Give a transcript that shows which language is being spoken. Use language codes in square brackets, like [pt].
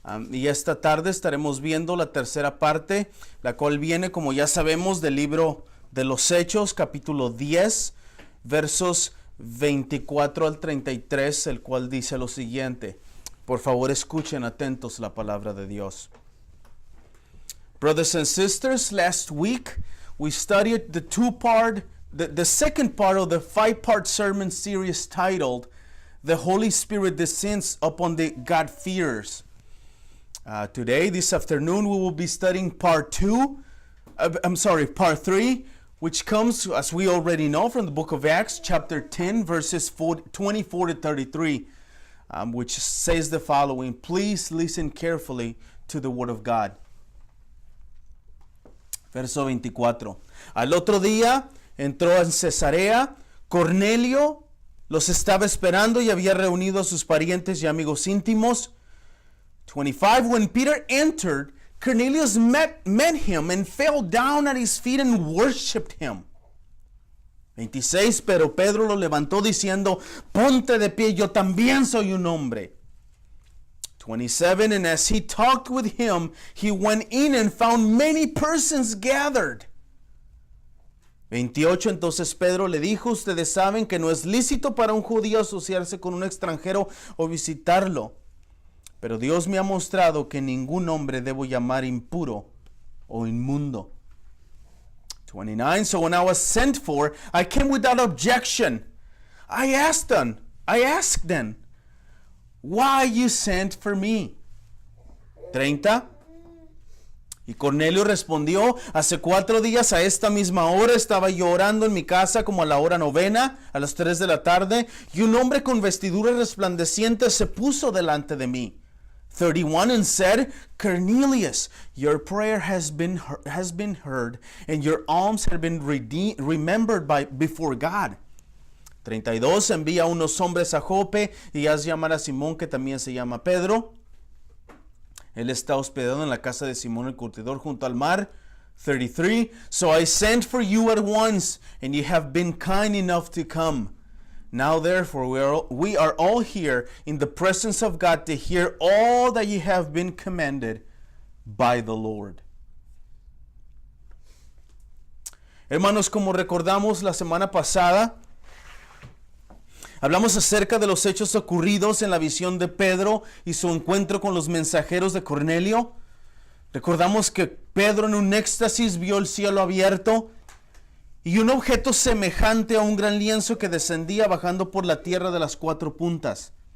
[es] Y esta tarde estaremos viendo la tercera parte, la cual viene, como ya sabemos, del libro de los Hechos, capítulo 10, versos 24 al 33, el cual dice lo siguiente. Por favor, escuchen atentos la palabra de Dios. [en] Brothers and sisters, last week we studied the second part of the 5-part sermon series titled The Holy Spirit Descends Upon the God-Fearers. Today, this afternoon, we will be studying part 3, which comes, as we already know, from the book of Acts, chapter 10, verses 24 to 33, which says the following. Please listen carefully to the word of God. [es] Verso 24. Al otro día entró en Cesarea. Cornelio los estaba esperando y había reunido a sus parientes y amigos íntimos. 25. [en] When Peter entered, Cornelius met him and fell down at his feet and worshipped him. 26. [es] Pero Pedro lo levantó diciendo, ponte de pie, yo también soy un hombre. 27. [en] And as he talked with him, he went in and found many persons gathered. 28. [es] Entonces Pedro le dijo, ustedes saben que no es lícito para un judío asociarse con un extranjero o visitarlo. Pero Dios me ha mostrado que ningún hombre debo llamar impuro o inmundo. 29. [en] So when I was sent for, I came without objection. I asked them, why you sent for me? 30. [es] Y Cornelio respondió, hace 4 días a esta misma hora estaba yo orando en mi casa como a la hora 9, a las 3 de la tarde, y un hombre con vestiduras resplandecientes se puso delante de mí. 31. [en] And said, Cornelius, your prayer has been heard, and your alms have been remembered before God. 32. [es] Envía unos hombres a Jope y haz llamar a Simón, que también se llama Pedro. Él está hospedado en la casa de Simón el curtidor junto al mar. 33. [en] So I sent for you at once, and you have been kind enough to come. Now therefore we are all here in the presence of God to hear all that you have been commanded by the Lord. [es] Hermanos, como recordamos la semana pasada, hablamos acerca de los hechos ocurridos en la visión de Pedro y su encuentro con los mensajeros de Cornelio. Recordamos que Pedro en un éxtasis vio el cielo abierto y un objeto semejante a un gran lienzo que descendía bajando por la tierra de las 4 puntas.